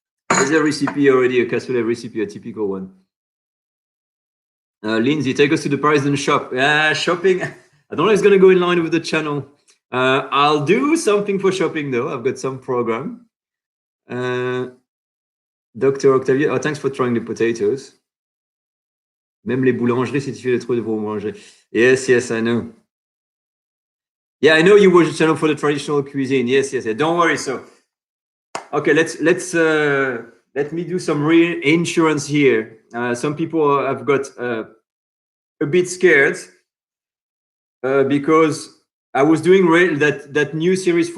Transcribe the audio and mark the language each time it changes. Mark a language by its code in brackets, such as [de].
[en] There's a recipe already, a cassoulet recipe, a typical one. Lindsay, take us to the Paris and shop. Shopping. I don't know if it's going to go in line with the channel. I'll do something for shopping, though. I've got some program. Dr. Octavia, thanks for trying the potatoes. [fr] Même les boulangeries, si tu fais trop de boulangeries. [en] Yes, I know. Yeah, I know you watch the channel for the traditional cuisine. Yes. Don't worry. So, okay, let me do some reinsurance here. Some people have got a bit scared because I was doing that new series.